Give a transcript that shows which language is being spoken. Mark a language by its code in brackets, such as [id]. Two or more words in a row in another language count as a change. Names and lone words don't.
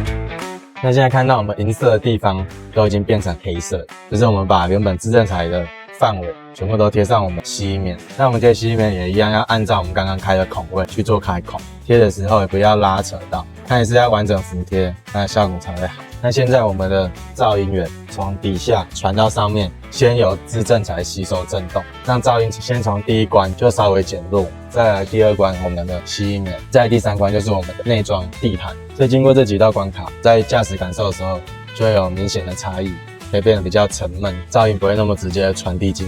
[zh] 那現在看到我們銀色的地方都已經變成黑色，就是我們把原本制震材的範圍全部都貼上我們吸音棉。那我們貼吸音棉也一樣，要按照我們剛剛開的孔位去做開孔，貼的時候也不要拉扯到，它也是要完整服貼，那效果才會好。那現在我们的噪音源從底下傳到上面，先由支振材吸收振動，讓噪音先從第一關就稍微減弱，再來第二關我們的吸音棉，再來第三關就是我們的內裝地毯。所以經過這幾道關卡，在駕駛感受的時候就會有明顯的差異，可以變得比較沉悶，噪音不會那麼直接傳遞進來。